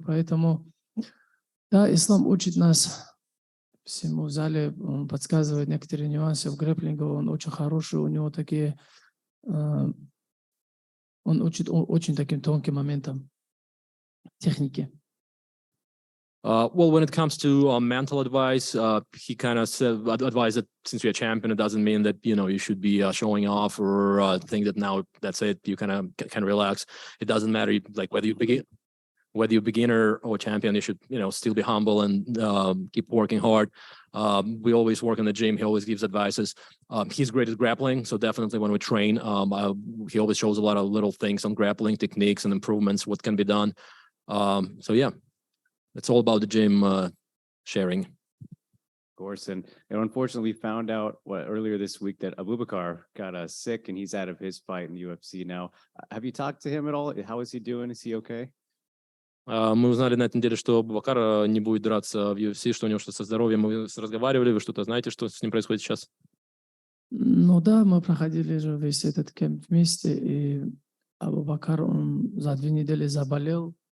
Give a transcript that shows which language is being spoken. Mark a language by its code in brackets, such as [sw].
[ru] Поэтому, да, ислам учит нас всему в зале, он подсказывает некоторые нюансы в грэпплинге, он очень хороший, у него такие, он учит очень таким тонким моментам техники. [en] Well, when it comes to mental advice, he kind of said advised that since you're a champion, it doesn't mean that you should be showing off or think that now that's it. You kind of can relax. It doesn't matter like whether you're beginner or champion. You should still be humble and keep working hard. We always work in the gym. He always gives advices. He's great at grappling, so definitely when we train, he always shows a lot of little things on grappling techniques and improvements, what can be done. So yeah. It's all about the gym sharing. Of course. And unfortunately found out earlier this week that Abubakar got sick and he's out of his fight in the UFC now. Have you talked to him at all? How is he doing? Is he okay? [ru] Мы узнали на этой неделе, что Абубакар не будет драться в UFC, что у него что-то со здоровьем. Мы разговаривали, вы что-то знаете, что с ним происходит сейчас? Ну да, мы проходили же весь этот кемп вместе, и Абубакар, он за 2 недели заболел.